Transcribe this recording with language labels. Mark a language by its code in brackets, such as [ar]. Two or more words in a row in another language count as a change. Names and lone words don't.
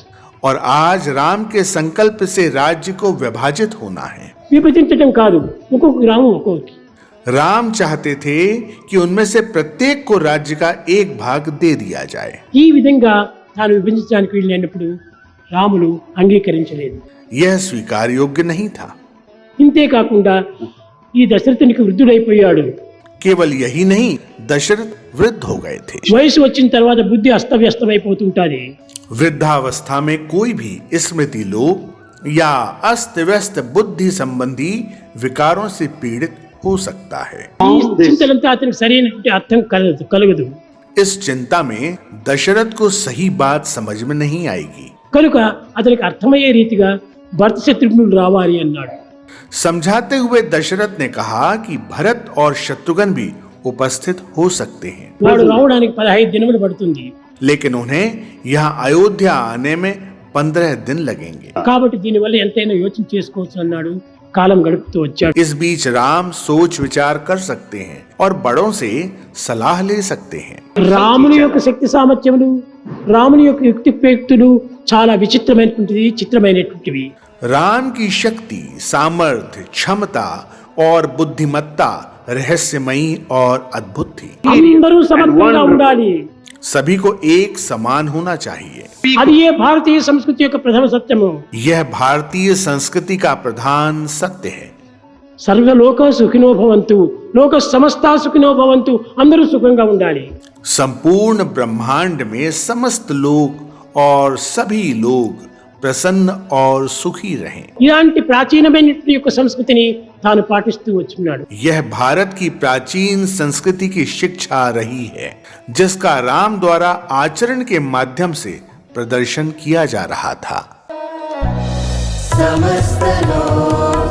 [hi] और आज राम के संकल्प से राज्य को विभाजित होना है। [te] విభజించడం కాదు, ఒక్కొక్క గ్రామం ఒక్కొక్కటి. [hi] राम चाहते थे कि उनमें से प्रत्येक को राज्य का एक भाग दे दिया जाए। [te] ఈ విధంగా తాను విభజించడానికి వీలైనప్పుడు రాములు అంగీకరించలేదు. [hi] यह स्वीकार योग्य नहीं था। [te] ఇంతే కాకుండా ఈ దశరథునికి వృద్ధుడైపోయాడు. [hi] केवल यही नहीं, दशरथ वृद्ध हो गए थे। [te] వయసు వచ్చిన తర్వాత బుద్ధి అస్తవ్యస్తమైపోతుంటాది. [hi] वृद्धावस्था में कोई भी स्मृति लोप या अस्त व्यस्त बुद्धि संबंधी विकारों से पीड़ित हो सकता है। [te] ఈ చింతనంతా అతనికి సరైనటువంటి అర్థం కలగదు. [hi] इस चिंता में दशरथ को सही बात समझ में नहीं आएगी। [te] కనుక అతనికి అర్థమయ్యే రీతిగా భరత శత్రుఘ్నులు రావాలి అన్నాడు. [hi] समझाते हुए दशरथ ने कहा कि भरत और शत्रुघ्न भी उपस्थित हो सकते हैं, [te] వాడు రావడానికి 15 దినములు పడుతుంది. [hi] लेकिन उन्हें यहाँ अयोध्या आने में 15 दिन लगेंगे। [te] కాబట్టి దీనివల్ల ఎంతైనా యోచన చేసుకోవచ్చు అన్నాడు. కాలం గడుపుతూ వచ్చాడు. [hi] इस बीच राम सोच विचार कर सकते हैं और बड़ों से सलाह ले सकते हैं। [te] రాముని యొక్క శక్తి సామర్థ్యములు, రాముని యొక్క యుక్తి ప్రయుక్తులు చాలా విచిత్రమైనటువంటివి, చిత్రమైనటువంటివి. [hi] राम की शक्ति, सामर्थ्य, क्षमता और बुद्धिमत्ता रहस्यमयी और अद्भुत थी। [te] అందరూ సమర్థంగా ఉండాలి. [hi] सभी को एक समान होना चाहिए। [te] అది ఏ భారతీయ సంస్కృతి యొక్క ప్రథమ సత్యము. [hi] यह भारतीय संस्कृति का प्रधान सत्य है। [sa] सर्वलोक सुखिनो भवन्तु, लोक समस्ता सुखिनो भवन्तु, [te] అందరూ సుఖంగా ఉండాలి. [hi] संपूर्ण ब्रह्मांड में समस्त लोग और सभी लोग प्रसन्न और सुखी रहें। [te] ఇలాంటి ప్రాచీనమైనటువంటి యొక్క సంస్కృతిని తాను పాటిస్తూ వచ్చున్నాడు. [hi] यह भारत की प्राचीन संस्कृति की शिक्षा रही है, जिसका राम द्वारा आचरण के माध्यम से प्रदर्शन किया जा रहा था। समस्त लोग